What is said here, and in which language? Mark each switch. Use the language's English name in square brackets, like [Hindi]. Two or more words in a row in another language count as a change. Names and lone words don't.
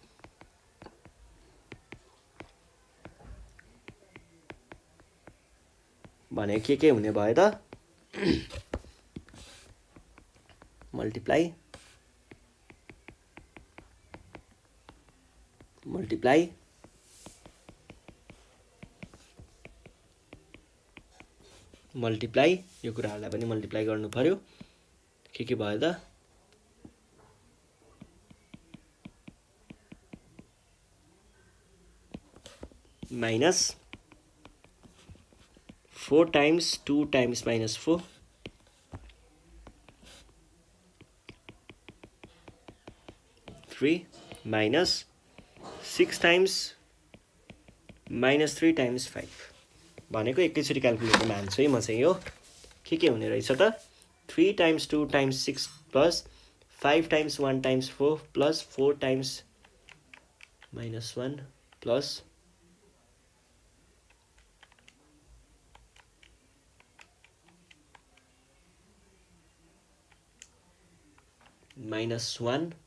[Nepali] भने के हुने भयो त multiply यो कुराहरुलाई पनि मल्टिप्लाई गर्नु पर्यो के भयो त [English] minus 4 times 2 times minus 4 3 minus 6 times minus 3 times [Nepali] 5 भनेको एकैचोटी क्याल्कुलेटरमा हाल्छु है म चाहिँ यो के हुने रहेछ त [English] 3 times 2 times 6 plus 5 times 1 times 4 plus 4 times minus 1 plus minus 1